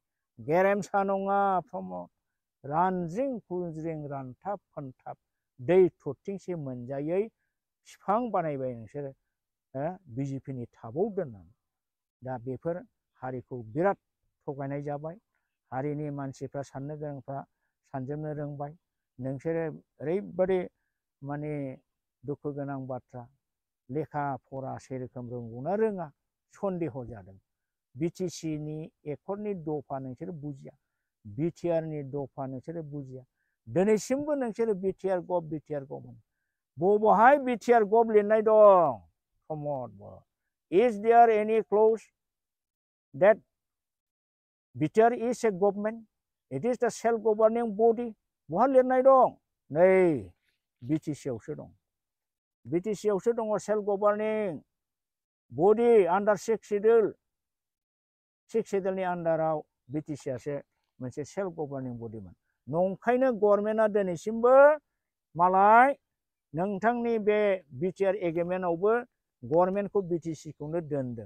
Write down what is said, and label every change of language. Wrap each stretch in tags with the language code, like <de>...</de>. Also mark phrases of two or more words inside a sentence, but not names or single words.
<brx>गेरेमसा नङा प्रमद रानजिं खुजिं रानथाब फोनथाब दै थरथिंसे मोनजायै बिफां बानायबाय नोंसोरो BJPनि टाबाव दोननानै दा बेफोर हारिखौ बिराद थगायनाय जाबाय हारिनि मानसिफ्रा साननो गोरोंफ्रा सानजोबनो रोंबाय नोंसोरो ओरैबादि माने दुखु गोनां बाथ्रा लेखा फरा सेरोखोम रोंगौना रोङा सन्देह जादों। बिटिसि नि एकर्डनि दफा नोंसोर बुजिया, बिटिआर नि दफा नोंसोर बुजिया। दिनैसिमबो नोंसोर बिटिआर गभ होनो। बबेहाय बिटिआर गभ लिरनाय दं? प्रमद बर'।</brx> <en>Is there any clause that BTR is a government? It is the self-governing body.</en> <brx>बहा लिरनाय दं? नै बिटिसि आवसो दं। बिटिसि आवसो दङ</brx> <en>self governing body under 6 schedule.</en> <brx>6 शेड्यूलनि आन्डाराव बिटिसिआसो मोनसे</brx> <en>self governing</en> <brx>बडीमोन। नंखायनो गभर्नमेन्टआ दिनैसिमबो मालाय नोंथांनि बे बिटिआर एग्रिमेन्टआवबो गभर्नमेन्टखौ बिटिसिखौनो दोनदों।</brx>